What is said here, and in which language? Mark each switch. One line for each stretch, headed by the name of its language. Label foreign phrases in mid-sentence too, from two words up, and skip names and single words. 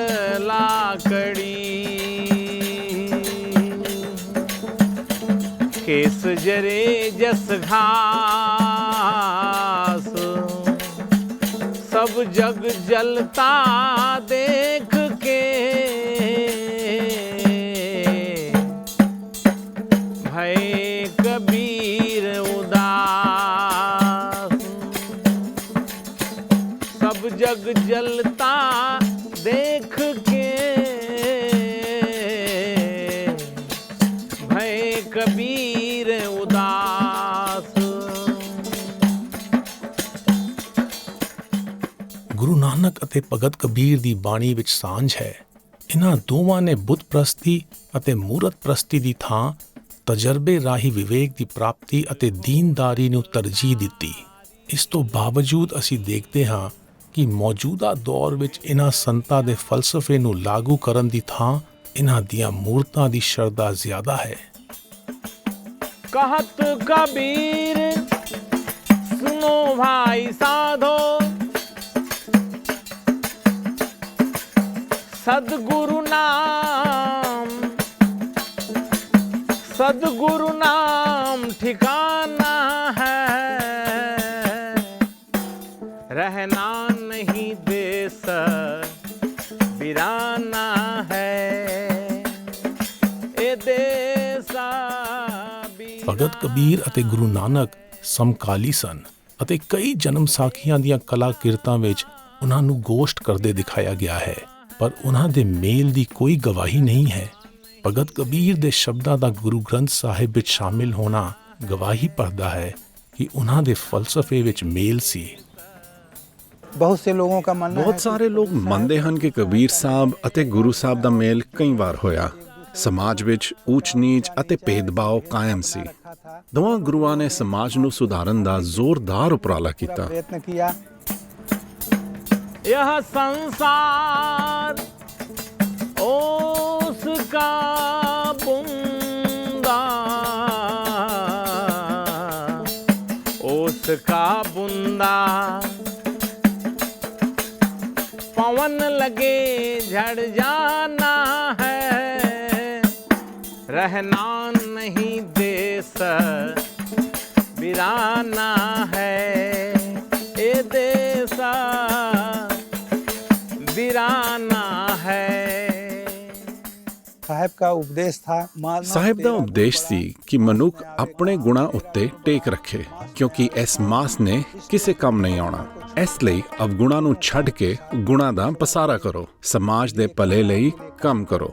Hindi: लाकड़ी, केस जरे जस घास, सब जग जलता देख के भय कबीर उदास। सब जग जलता देख के भय कबीर उदास।
Punjabi: ਗੁਰੂ ਨਾਨਕ ਅਤੇ ਭਗਤ ਕਬੀਰ ਦੀ ਬਾਣੀ ਵਿੱਚ ਸਾਂਝ ਹੈ। ਇਹਨਾਂ ਦੋਵਾਂ ਨੇ ਬੁੱਧ ਪ੍ਰਸਤੀ ਅਤੇ ਮੂਰਤ ਪ੍ਰਸਤੀ ਦੀ ਥਾਂ ਤਜਰਬੇ ਰਾਹੀਂ ਵਿਵੇਕ ਦੀ ਪ੍ਰਾਪਤੀ ਅਤੇ ਦੀਨਦਾਰੀ ਨੂੰ ਤਰਜੀਹ ਦਿੱਤੀ। ਇਸ ਤੋਂ ਬਾਵਜੂਦ ਅਸੀਂ ਦੇਖਦੇ ਹਾਂ ਕਿ ਮੌਜੂਦਾ ਦੌਰ ਵਿੱਚ ਇਹਨਾਂ ਸੰਤਾਂ ਦੇ ਫਲਸਫੇ ਨੂੰ ਲਾਗੂ ਕਰਨ ਦੀ ਥਾਂ ਇਹਨਾਂ ਦੀਆਂ ਮੂਰਤਾਂ ਦੀ ਸ਼ਰਧਾ ਜ਼ਿਆਦਾ ਹੈ।
Hindi: कहत कबीर सुनो भाई साधो, सदगुरु नाम ठिकाना है। रहना नहीं देश बिराना है। ए देसा
Punjabi: ਭਗਤ ਕਬੀਰ ਅਤੇ ਗੁਰੂ ਨਾਨਕ ਸਮਕਾਲੀ ਸਨ ਅਤੇ ਕਈ ਜਨਮ ਸਾਖੀਆਂ ਦੀਆਂ ਕਲਾਕਿਰਤਾਂ ਵਿੱਚ ਉਹਨਾਂ ਨੂੰ ਗੋਸ਼ਟ ਕਰਦੇ ਦਿਖਾਇਆ ਗਿਆ ਹੈ, ਪਰ ਉਹਨਾਂ ਦੇ ਮੇਲ ਦੀ ਕੋਈ ਗਵਾਹੀ ਨਹੀਂ ਹੈ। ਭਗਤ ਕਬੀਰ ਦੇ ਸ਼ਬਦਾਂ ਦਾ ਗੁਰੂ ਗ੍ਰੰਥ ਸਾਹਿਬ ਵਿੱਚ ਸ਼ਾਮਿਲ ਹੋਣਾ ਗਵਾਹੀ ਭਰਦਾ ਹੈ ਕਿ ਉਹਨਾਂ ਦੇ ਫਲਸਫੇ ਵਿੱਚ ਮੇਲ ਸੀ। ਬਹੁਤ ਸਾਰੇ ਲੋਕ ਮੰਨਦੇ ਹਨ ਕਿ ਕਬੀਰ ਸਾਹਿਬ ਅਤੇ ਗੁਰੂ ਸਾਹਿਬ ਦਾ ਮੇਲ ਕਈ ਵਾਰ ਹੋਇਆ। ਸਮਾਜ ਵਿੱਚ ਊਚ ਨੀਚ ਅਤੇ ਭੇਦਭਾਵ ਕਾਇਮ ਸੀ। ਦੋਵਾਂ ਗੁਰੂਆਂ ਨੇ ਸਮਾਜ ਨੂੰ ਸੁਧਾਰਨ ਦਾ ਜ਼ੋਰਦਾਰ ਉਪਰਾਲਾ ਕੀਤਾ।
Hindi: यह संसार उसका बुंदा, उसका बुंदा पवन लगे झड़ जाना है। रहना नहीं देश बिराना है। ए देसा बिराना है।
Punjabi: ਸਾਹਿਬ ਦਾ ਉਪਦੇਸ਼ ਸੀ ਕਿ ਮਨੁੱਖ ਆਪਣੇ ਗੁਣਾਂ ਉੱਤੇ ਟੇਕ ਰੱਖੇ, ਕਿਉਂਕਿ ਇਸ ਮਾਸ ਨੇ ਕਿਸੇ ਕੰਮ ਨਹੀਂ ਆਉਣਾ। ਇਸ ਲਈ ਅਵਗੁਣਾਂ ਨੂੰ ਛੱਡ ਕੇ ਗੁਣਾਂ ਦਾ ਪਸਾਰਾ ਕਰੋ। ਸਮਾਜ ਦੇ ਭਲੇ ਲਈ ਕੰਮ ਕਰੋ।